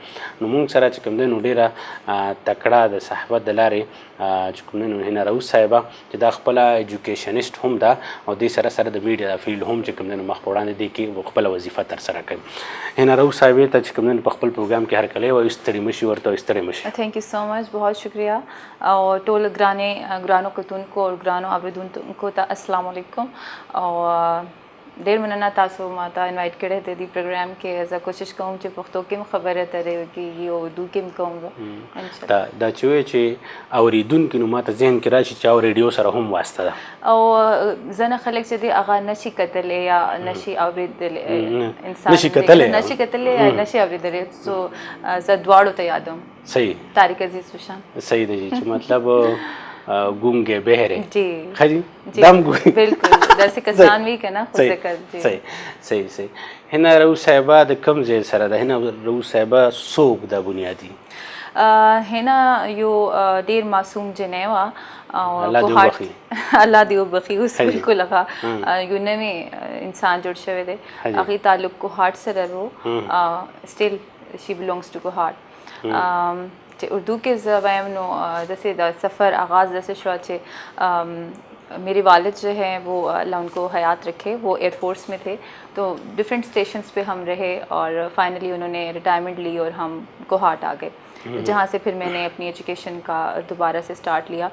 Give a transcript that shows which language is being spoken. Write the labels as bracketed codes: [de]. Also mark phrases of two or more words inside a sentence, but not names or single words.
[ps] نو موږ سره چې کوم دی نو ډېره تکړه د صحافت د لارې چې کوم دی نو هنا رؤوف صاحبه چې دا خپله ایجوکیشنسټ هم ده، او دې سره سره د میډیا د فیلډ هم چې کوم دی نو مخ په وړاندې دی کې خپله وظیفه ترسره کوي. هنا رؤوف صاحبې ته چې کوم دی نو په خپل پروګرام کې هرکلی وایو، ستړي مشي ورته وایو، ستړي مشي. [en] thank you so much, [ur] بہت شکریہ. [ps] اور ټول ګرانو کتونکو او ګرانو اوریدونکو ته السلام علیکم. او ډېر مننه تاسو ما ته انوایټ کړی دی دې پروګرام کې. زه کوشش کوم چې پښتو کې هم خبرې اترې وکړي او اردو کې هم کوم. دا چې وایي چې اورېدونکي نو ما ته ذهن کې راشي چې او ریډیو سره هم واسطه ده. او ځینې خلک چې دی هغه نشي کتلی یا نشي اورېدلی، انسان نشي کتلی یا نشي اورېدلی. سو زه دواړو ته یادوم. صحیح طارق عزیز وشان. صحیح دی چې مطلب [ur] گونگے بہرے [ps] جی خجی دم گوئی بالکل داسې کسان وي که نه خو ذکر جی صحیح. هنا رؤوف صاحبه د کوم ځای سره ده؟ هنا رؤوف صاحبه څوک ده بنیادي؟ هنا یو ډېر معصوم جنۍ وه، الله دې وبخي. الله دې وبخي. اوس بالکل هغه یو نوی انسان جوړ شوی دی، هغې تعلق کوهاټ سره و. [en] still she belongs to کوهاټ. [ps] چې اردو کې زه وایم نو [ur] جیسے دا سفر آغاز جیسے شو کہ میرے والد جو ہیں وہ اللہ ان کو حیات رکھے، وہ ایئر فورس میں تھے، تو [en] different stations [ur] پہ ہم رہے، اور فائنلی انہوں نے ریٹائرمنٹ لی اور ہم کوہاٹ آ گئے، جہاں سے پھر میں نے اپنی ایجوکیشن کا دوبارہ سے سٹارٹ لیا.